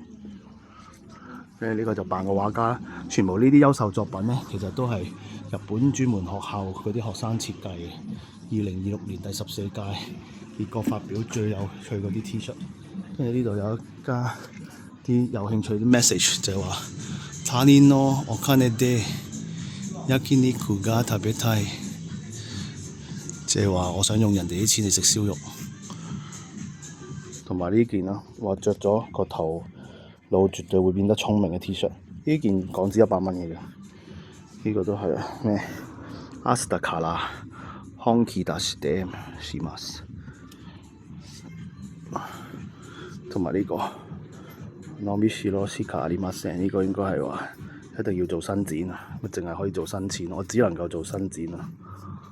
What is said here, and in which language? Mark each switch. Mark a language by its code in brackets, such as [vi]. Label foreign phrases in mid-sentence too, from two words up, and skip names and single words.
[yue] 跟住呢個就扮個畫家，全部呢啲優秀作品咧，其實都係日本專門學校嗰啲學生設計嘅。2026年第14屆結果發表最有趣嗰啲 T 恤。跟住呢度有一家啲有興趣啲 message 就係話 [ja] 他人のお金で焼肉が食べたい， [yue] 即係話我想用人哋啲錢嚟食燒肉。同埋呢件啦，話着咗個頭腦絕對會變得聰明嘅 T 恤，呢件港紙100蚊嘅，呢個都係咩？ [ja] 明日から本気出してします。 [yue] 同埋呢個 [ja] 伸びしろしかありません， [yue] 呢個應該係話一定要做伸展啊，淨係可以做伸展，我只能夠做伸展啊。